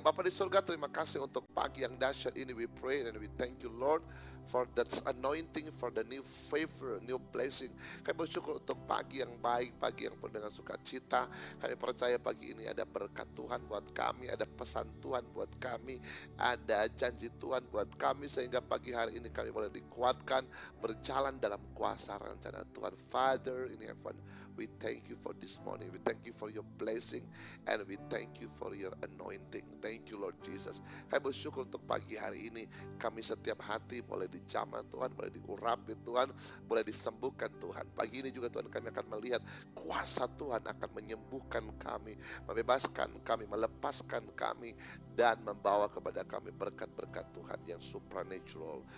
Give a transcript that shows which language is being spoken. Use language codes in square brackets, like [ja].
[id] Bapa di surga, terima kasih untuk pagi yang dahsyat ini. [en] We pray and we thank you Lord for that anointing, for the new favor, new blessing. [id] Kami bersyukur untuk pagi yang baik, pagi yang penuh dengan sukacita. Kami percaya pagi ini ada berkat Tuhan buat kami, ada pesan Tuhan buat kami, ada janji Tuhan buat kami, sehingga pagi hari ini kami boleh dikuatkan berjalan dalam kuasa rencana Tuhan. [en] Father in heaven, we thank you for this morning. We thank you for your blessing and we thank you for your anointing. Thank you Lord Jesus. [id] Kami bersyukur untuk pagi hari ini. Kami setiap hati boleh dijamah Tuhan, boleh diurapi Tuhan, boleh disembuhkan Tuhan. Pagi ini juga Tuhan kami akan melihat kuasa Tuhan akan menyembuhkan kami, membebaskan kami, melepaskan kami, dan membawa kepada kami berkat-berkat Tuhan yang supernatural.